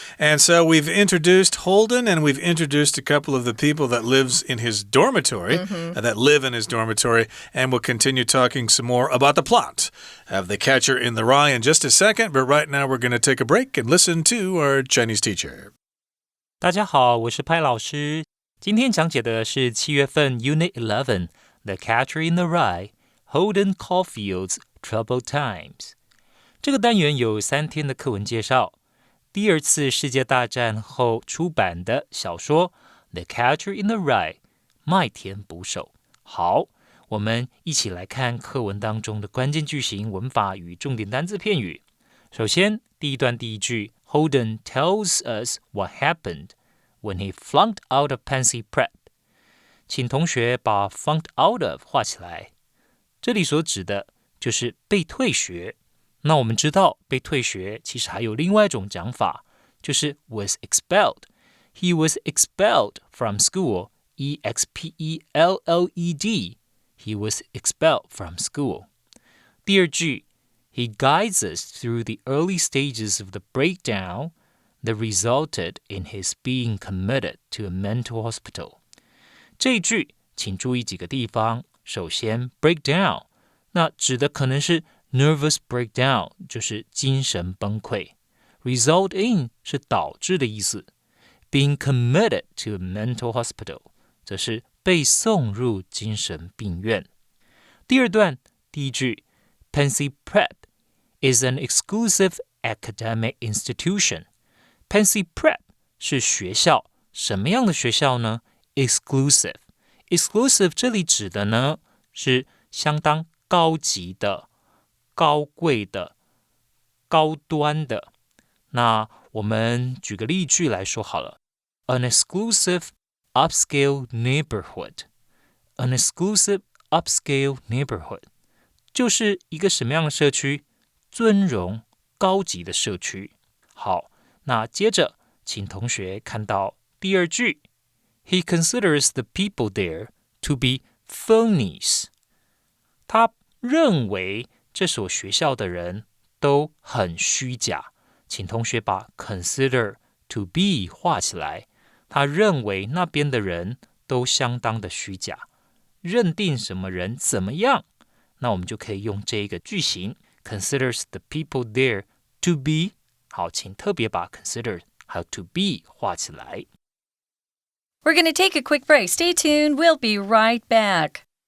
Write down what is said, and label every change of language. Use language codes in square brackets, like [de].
[en] And so we've introduced Holden, and we've introduced a couple of the people that live in his dormitory, and we'll continue talking some more about the plot of The Catcher in the Rye in just a second. But right now we're going to take a break and listen to our Chinese teacher. [zh] 大家好，我是派老师。今天讲解的是7月份 Unit 11 The Catcher in the Rye Holden Caulfield's Troubled Times 这个单元有3天的课文介绍，第2次世界大战后出版的小说 The Catcher in the Rye 麦田捕手。好，我们一起来看课文当中的关键句型、文法与重点单字片语。首先，第一段第一句 [en] Holden tells us what happened when he flunked out of Pansy Prep. [zh] 请同学把 flunked out of 画起来。这里所指的就是被退学。那我们知道被退学其实还有另外一种讲法，就是 [en] was expelled. He was expelled from school. E-X-P-E-L-L-E-D. He was expelled from school. [zh] 第二句 [en] He guides us through the early stages of the breakdown that resulted in his being committed to a mental hospital. [zh] 这一句请注意几个地方。首先 breakdown 那指的可能是 [en] nervous breakdown [zh] 就是精神崩溃， [en] result in [zh] 是导致的意思， [en] being committed to a mental hospital [zh] 则是被送入精神病院。第二段第一句 [en] Pansy Prep is an exclusive academic institution. [zh] Pansy Prep 是学校，什么样的学校呢？ Exclusive 这里指的呢是相当高级的、高贵的、高端的。那我们举个例句来说好了。 [en] An exclusive upscale neighborhood. An exclusive upscale neighborhood [zh] 就是一个什么样的社区？尊荣高级的社区。好，那接着请同学看到第二句 [en] He considers the people there to be phonies. [zh] 他认为这所学校的人都很虚假。请同学把 [en] consider to be [zh] 画起来。他认为那边的人都相当的虚假。认定什么人怎么样，那我们就可以用这一个句型 [en] Considers the people there to be. [zh] 好，请特别把 consider 还有 to be 画起来。 [en] We're going to take a quick break. Stay tuned. We'll be right back.